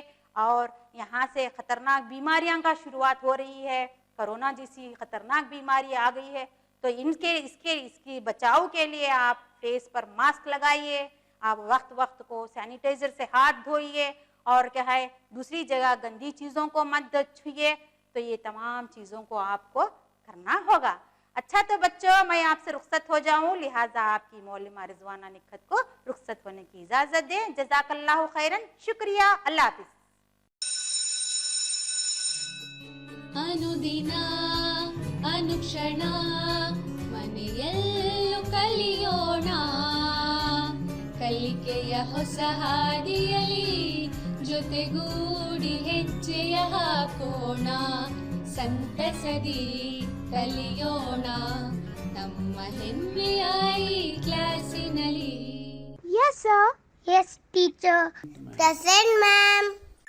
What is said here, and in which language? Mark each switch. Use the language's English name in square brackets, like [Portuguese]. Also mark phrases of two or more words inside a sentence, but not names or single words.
[Hindi] और यहाँ से ख़तरनाक बीमारियाँ का शुरुआत हो रही है, कोरोना जैसी ख़तरनाक बीमारी आ गई है, तो इसकी बचाव के लिए आप फेस पर मास्क लगाइए, आप वक्त को सैनिटाइजर से हाथ धोइए, और क्या है दूसरी जगह गंदी चीज़ों को मत छुइए। तो ये तमाम चीज़ों को आपको करना होगा। अच्छा तो बच्चों, मैं आपसे रुखसत हो जाऊं, लिहाजा आपकी मौलिमा रिजवाना निखत को रुखसत होने की इजाज़त दें। [Arabic] جزاك الله خيرا, [Hindi] शुक्रिया, अल्लाह हाफ़िज़। [Kannada] ಅನುದಿನ ಅನುಕ್ಷಣ ಮನೆಯಲ್ಲೂ ಕಲಿಯೋಣ, ಕಲಿಕೆಯ ಹೊಸ ಹಾದಿಯಲಿ ಜೊತೆಗೂಡಿ ಹೆಜ್ಜೆಯ ಹಾಕೋಣ, ಸಂತಸದಿ ಕಲಿಯೋಣ ನಮ್ಮ ಹೆಮ್ಮೆಯ ಈ ಕ್ಲಾಸಿನಲ್ಲಿ. [English] Yes, sir. Yes, teacher. Present, ma'am.